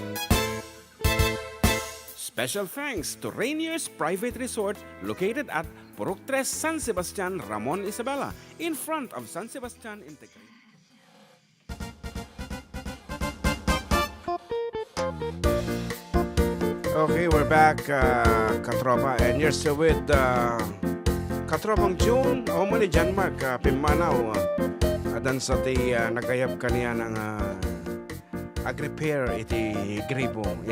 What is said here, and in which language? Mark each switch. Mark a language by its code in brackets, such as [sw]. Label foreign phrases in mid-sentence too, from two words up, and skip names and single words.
[en] Special thanks to Rainier's Private Resort located at Purok 3 San Sebastian, Ramon Isabela, in front of San Sebastian Integrated. Okay, we're back, Katropa, and you're still with Katropang June, o mo ni John Mark, [ilo] Pimanaw, adan sa ti nagayap kaniya ng ag-repair iti gribo.